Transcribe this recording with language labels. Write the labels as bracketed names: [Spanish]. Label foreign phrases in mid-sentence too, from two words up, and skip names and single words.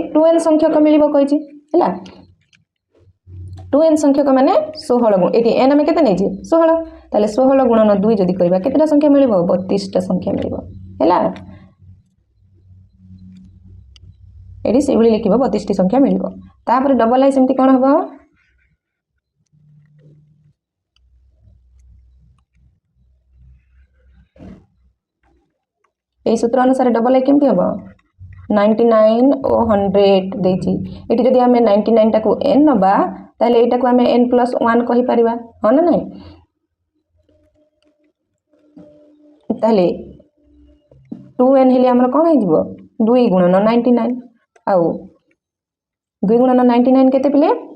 [Odia] 2n ସଂଖ୍ୟକ ମିଳିବ କହିଛି ହେଲା। 2n ସଂଖ୍ୟକ ମାନେ 16 ଏଠି n ଆମେ କେତେ ନେଇଛେ? 16। ତାହେଲେ 16 ଗୁଣନ 2 ଯଦି କରିବା କେତେଟା ସଂଖ୍ୟା ମିଳିବ? 32ଟା ସଂଖ୍ୟା ମିଳିବ ହେଲା। ଏଠି ସେଇଭଳି ଲେଖିବ 32ଟି ସଂଖ୍ୟା ମିଳିବ। ତାପରେ ଡବଲ ଆଇ ସେମିତି କ'ଣ ହବ? ଏହି ସୂତ୍ର ଅନୁସାରେ ଡବଲ ଆଇ କେମତି ହବ? 99 ও 100 ଦେଇଛି। ଏଠି ଯଦି ଆମେ 99ଟାକୁ n ନବା, ତାହେଲେ ଏଇଟାକୁ ଆମେ n+1 କହିପାରିବା, ହଁ ନା ନାଇଁ? ତାହେଲେ 2n ହେଲେ ଆମର କ'ଣ ହେଇଯିବ? 2 ଗୁଣନ 99, ଆଉ 2 ଗୁଣନ 99 କେତେ ପିଲେ?